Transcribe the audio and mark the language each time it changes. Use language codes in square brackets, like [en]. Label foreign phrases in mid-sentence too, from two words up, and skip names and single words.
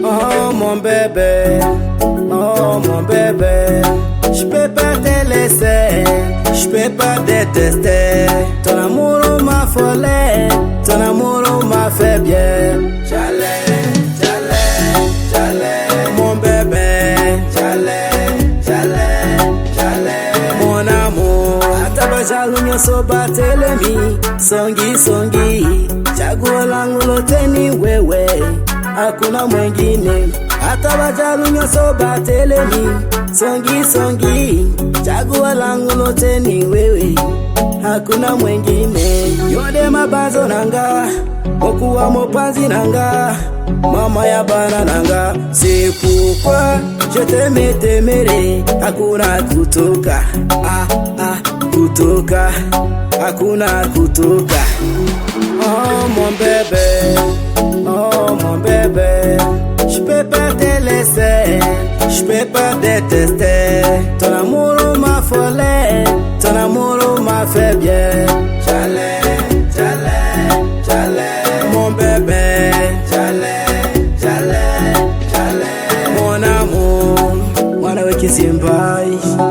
[fr] Oh mon bébé, oh mon bébé, je peux pas te laisser, je peux pas détester. Ton amour m'a affolé, ton amour m'a fait bien. J'allais, mon bébé, j'allais, mon amour. [ln] Atabajalu nyoso batelemi, songi, [sw] chaguo langu lote ni wewe, hakuna mwengine. [ln] Atabajalu nyoso batelemi, songi, [sw] chaguo langu lote ni wewe, hakuna mwengine. [ln] Yode mabazo nanga, okuwa mopanzi nanga, mama ya bana nanga. [fr] C'est pourquoi je t'aimerai, [sw] hakuna kutoka, kutoka, hakuna kutoka. [fr] Oh mon bébé, oh mon bébé, je peux pas te laisser, je peux pas détester. Ton amour m'a affolé, ton amour m'a fait bien. J'allais, mon bébé, j'allais, mon amour. [sw] Mwana wa Chizimba.